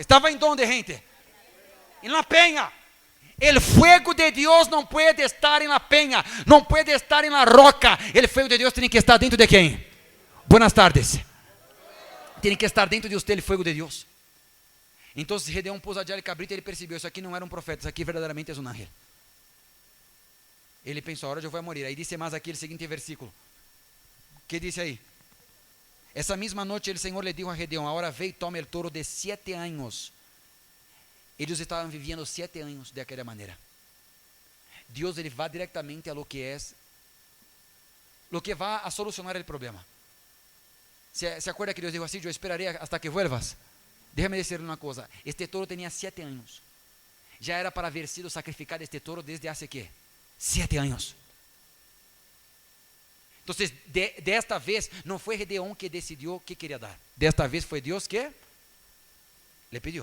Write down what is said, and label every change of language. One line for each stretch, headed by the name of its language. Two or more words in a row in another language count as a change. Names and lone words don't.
Spanish: ¿Estaba en dónde, gente? En la peña. El fuego de Dios no puede estar en la peña, no puede estar en la roca. El fuego de Dios tiene que estar dentro de ¿quién? Buenas tardes. Tiene que estar dentro de usted el fuego de Dios. Entonces Gedeón puso allá el cabrito y
Portuguese: ele percebeu: isso aqui não era um profeta, isso aqui verdadeiramente é um ángel. Ele pensou: ahora eu vou morrer. Aí disse mais aqui o seguinte versículo.
Spanish: Que dice aí?
Portuguese: Essa mesma noite o Senhor
Spanish: le dijo a Gedeón: ahora ve y toma el toro de 7 años.
Portuguese: Eles estavam vivendo 7 anos de aquela maneira. Deus ele vai diretamente
Spanish: a lo que
Portuguese: é,
Spanish: lo que
Portuguese: vai a solucionar o problema.
Spanish: ¿Se acuerda que Deus dijo
Portuguese: assim: eu
Spanish: esperaré hasta que vuelvas? Déjame decirle una cosa: este toro tenía 7 años. Ya era para haber sido sacrificado este toro desde hace ¿qué? 7 años. Entonces, de esta vez no fue Gedeón que decidió que quería dar. De esta vez fue Dios que le pidió.